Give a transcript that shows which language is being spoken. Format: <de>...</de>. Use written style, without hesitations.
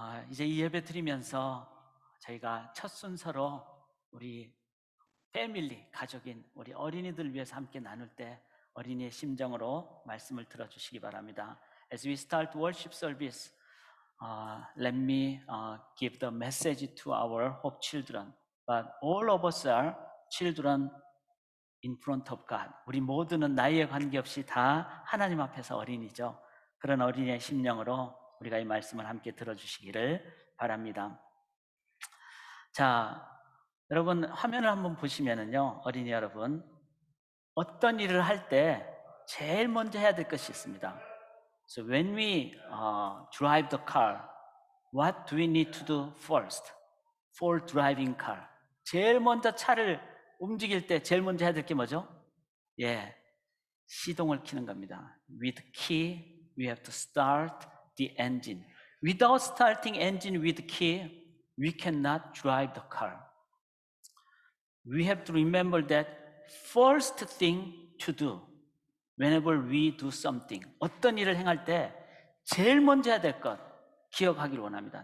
<ko>이제 이 예배 드리면서 저희가 첫 순서로 우리 패밀리, 가족인 우리 어린이들 위해서 함께 나눌 때 어린이의 심정으로 말씀을 들어주시기 바랍니다.</ko> <en>As we start worship service, let me give the message to our hope children. But all of us are children in front of God.</en> <ko>우리 모두는 나이에 관계없이 다 하나님 앞에서 어린이죠. 그런 어린이의 심령으로 우리가 이 말씀을 함께 들어주시기를 바랍니다. 자, 여러분 화면을 한번 보시면은요, 어린이 여러분, 어떤 일을 할 때 제일 먼저 해야 될 것이 있습니다.</ko> <en>So when we drive the car, what do we need to do first for driving car?</en> <ko>제일 먼저 차를 움직일 때 제일 먼저 해야 될 게 뭐죠? 예, 시동을 켜는 겁니다.</ko> <en>With key, we have to start the engine. Without starting engine with key, we cannot drive the car. We have to remember that first thing to do whenever we do something,</en> <ko>어떤 일을 행할 때 제일 먼저 해야 될 것 기억하기를 원합니다.</ko>